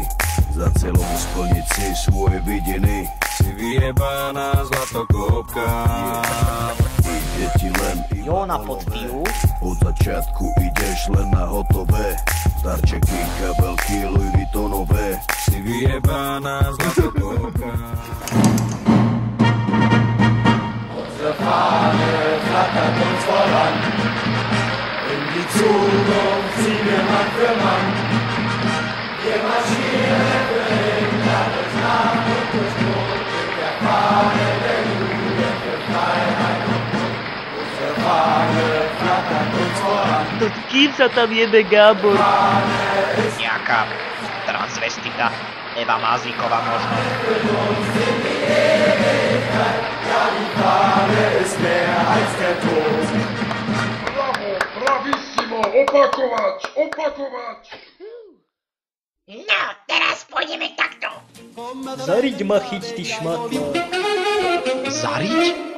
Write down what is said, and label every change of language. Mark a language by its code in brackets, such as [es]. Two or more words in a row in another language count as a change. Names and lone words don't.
[sk] Za celom splniť si svoje vidiny. Si vyjebaná zlatokopka. Ide ti len Jona pod pivu. Od začiatku ideš len na hotové. Darčeky, kabelky, Louis Vuittonové. Si vyjebaná zlatokopka. [de] Fahne flattert uns voran, in die Zukunft ziehen wir Mann für Mann. Wir marschieren in Landes Nacht und durch Not mit der Fahne der Jugend für Freiheit und Mut. Unsere Fahne flattert uns voran. [sk] To s kým sa tam jebe, Gábor? Nejaká transvestita Eva Mazíková možno. [de] Ja, die Fahne ist mehr als der Tod. [sk] Bravo, bravissimo, opakovať, opakovať. No, teraz pôjdeme takto. Zariť ma chyť, ty šmatla. Zariť?